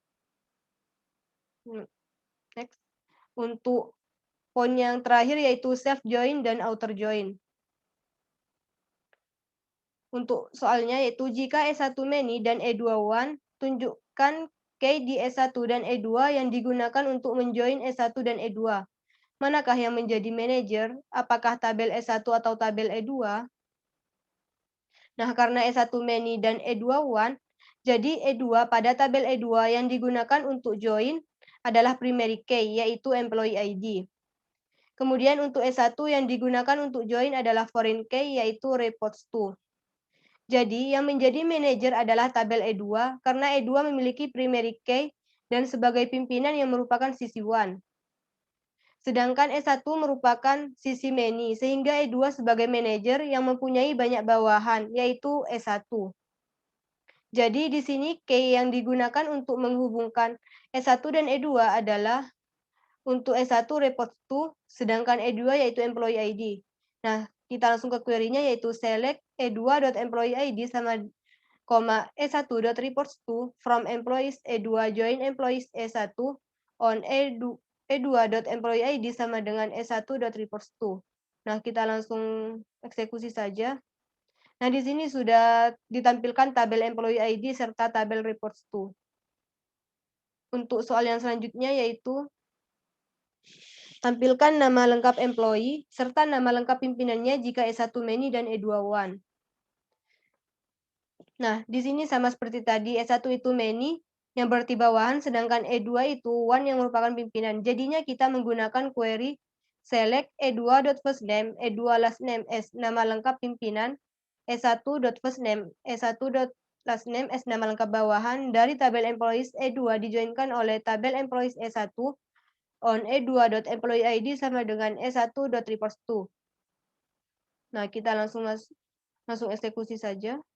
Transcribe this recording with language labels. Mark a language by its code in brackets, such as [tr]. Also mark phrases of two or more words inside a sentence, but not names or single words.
[id] Next. Untuk poin yang terakhir yaitu [en] self join [id] dan [en] outer join. [id] Untuk soalnya yaitu jika S1 many dan E2 one, tunjukkan key di S1 dan E2 yang digunakan untuk menjoin S1 dan E2. Manakah yang menjadi manajer? Apakah tabel S1 atau tabel E2? Nah, karena S1 many dan E2 one, jadi E2 pada tabel E2 yang digunakan untuk join adalah [en] primary key, [id] yaitu [en] employee ID. [id] Kemudian untuk S1 yang digunakan untuk join adalah [en] foreign key, [id] yaitu [en] reports to. [id] Jadi, yang menjadi manajer adalah tabel E2, karena E2 memiliki [en] primary key [id] dan sebagai pimpinan yang merupakan sisi one. Sedangkan S1 merupakan sisi many, sehingga E2 sebagai manajer yang mempunyai banyak bawahan, yaitu S1. Jadi, di sini key yang digunakan untuk menghubungkan S1 dan E2 adalah untuk S1 [en] report to, [id] sedangkan E2 yaitu [en] employee ID. [id] Nah, kita langsung ke query-nya yaitu [en] select E2.employee ID sama S1.reports to from employees E2 join employees E1 on E2.employee ID [id] sama dengan [en] S1.reports to. [id] Nah, kita langsung eksekusi saja. Nah, di sini sudah ditampilkan tabel [en] employee ID [id] serta tabel [en] reports to. [id] Untuk soal yang selanjutnya yaitu tampilkan nama lengkap employee serta nama lengkap pimpinannya jika S1 many dan E2 one. Nah, di sini sama seperti tadi, S1 itu many yang berarti bawahan, sedangkan E2 itu one yang merupakan pimpinan. Jadinya kita menggunakan query [en] select E2.first name, E2 last name as [id] nama lengkap pimpinan, [en] E1.first name, E1.last name as [id] nama lengkap bawahan dari tabel [en] employees E2 [id] dijoinkan oleh tabel [en] employees E1 on E2.employee ID [id] sama dengan [en] E1.reports to. [id] Nah, kita langsung eksekusi saja.